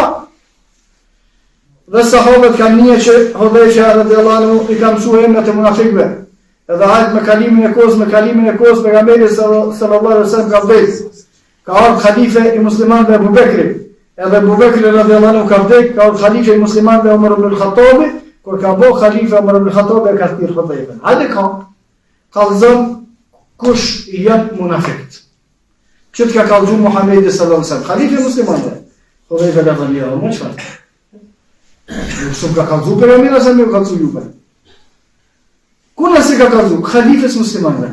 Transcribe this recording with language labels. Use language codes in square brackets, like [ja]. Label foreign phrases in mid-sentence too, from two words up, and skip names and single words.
[sq] Dhe sahabët kanë një që Hudhaifa [ar] رضي الله عنه [sq] i ka mësuar emrat e munafikëve. Edhe hajt me kalimin e kohës pejgamberi [ar] صلى الله عليه وسلم [sq] ka vdes. Ka ardhur khalife i muslimanëve Abu Bekri. Edhe Abu Bekri [ar] رضي الله عنه [sq] ka vdes, ka ardhur khalife i muslimanëve Umar ibn al-Khattab, kur ka bëu khalife Umar ibn al-Khattab ka thirr Hudhaifa. Hajde kallzon kush janë munafiqët. Që të ka kallzu Muhamedi [ar] صلى الله عليه وسلم, [sq] khalife i muslimanëve. Hudhaifa ka thënë, "Jo, më çfarë?" Nuk ka kallzu pejgamberi sa më ka kallzu juve. Kuna si ka kallzu? Khalifes muslimanëve.